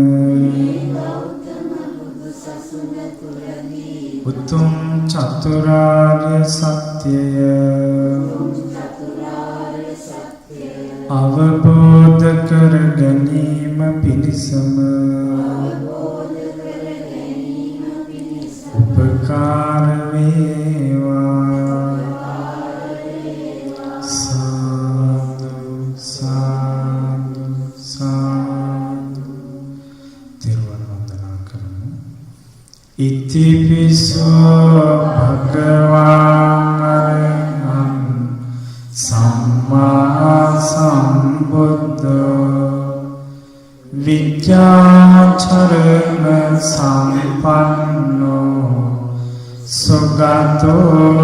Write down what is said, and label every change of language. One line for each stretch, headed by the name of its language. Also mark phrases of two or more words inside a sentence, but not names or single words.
Sinhala: උතුම් චතුරාර්ය සත්‍යය අවබෝධ කර ගැනීම පිණිසම උපකාර වේවා. සාදු සාදු සාදු. තෙරුවන් වන්දනා කරමු.
Pali: ඉතිපිසෝ භගවාන් අරහං සම්මා සම්බුද්ධෝ විද්‍යාචරණ සම්පන්නෝ සුගතෝ